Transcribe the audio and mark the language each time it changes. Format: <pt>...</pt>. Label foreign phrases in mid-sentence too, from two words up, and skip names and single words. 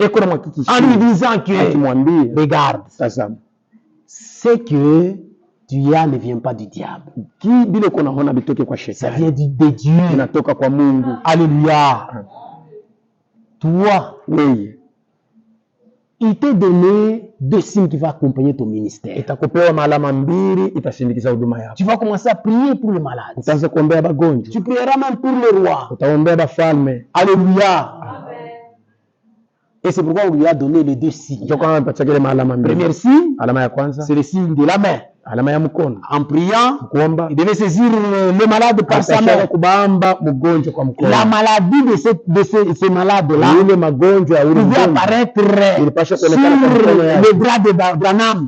<fr>En lui disant que, regarde, c'est que tu as ne vient pas du diable. Ça vient de Dieu. Alléluia. Toi, il te donné 2 signes qui vont accompagner ton ministère.</fr> <sw>Itakupewa maalama mbili itashindikiza huduma yako.</sw> <fr>Tu vas commencer à prier pour les malades.</fr> <sw>Utaanza kuombea wagonjwa.</sw> <fr>Tu prieras même pour les rois.</fr> <sw>Utaombea wafalme.</sw> <fr>Alléluia. Et c'est pourquoi on lui a donné les 2 signes. Premier signe, c'est le signe de la main. En priant, il devait saisir le malade par sa main. La maladie de ces malades-là pouvait apparaître sur le bras de Branham.</fr>